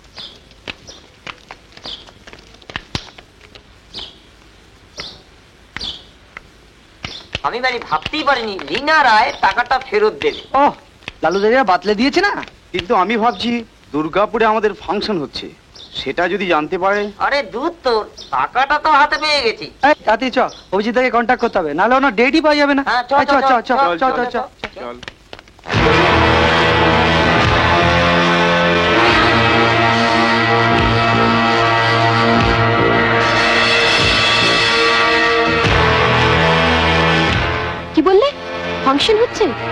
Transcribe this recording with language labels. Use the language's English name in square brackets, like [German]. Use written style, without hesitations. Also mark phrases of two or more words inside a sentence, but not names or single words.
[Bangla] আমি মানে ভাবতেই পারিনি লীনা রায় টাকাটা ফেরত দেবে। ও লালুদারিয়া বাতলে দিয়েছে না। কিন্তু আমি ভাবছি দুর্গাপুরে আমাদের ফাংশন হচ্ছে, সেটা যদি জানতে পারে। আরে দূর তোর, টাকাটা তো হাতে পেয়ে গেছি। তাতে চ, অভিজিৎ দাকে কন্ট্যাক্ট করতে হবে, নাহলে ওনার ডেটই পাওয়া যাবে না। হ্যাঁ, চ, এই, চ চ চ চ চ চ। চল। কি বললে? ফাংশন হচ্ছে?